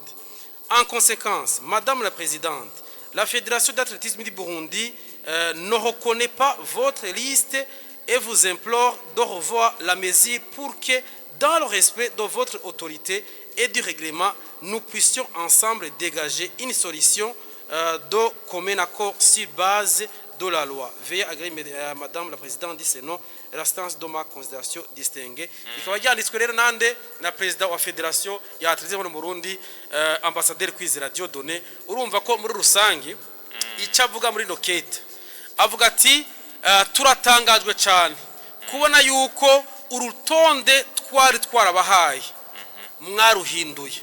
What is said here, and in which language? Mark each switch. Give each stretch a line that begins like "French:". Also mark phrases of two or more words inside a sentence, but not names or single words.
French: En conséquence, Madame la Présidente, la Fédération d'athlétisme du Burundi ne reconnaît pas votre liste et vous implore de revoir la mesure pour que, dans le respect de votre autorité et du règlement, nous puissions ensemble dégager une solution de commun accord sur base de la loi. Veuillez agréer, Madame la Présidente du Sénat, l'instance de ma considération distinguée.
Rundi: Ikaba yanditswe rero nande na Perezida wa Federation ya Athletisme mu Burundi, Ambassadeur Kwizera Dieudonné. Urumva ko muri rusangi icyo avuga muri nokete avuga ati turatangajwe cyane kubona yuko urutonde twari twarabahaye mwaruhinduye.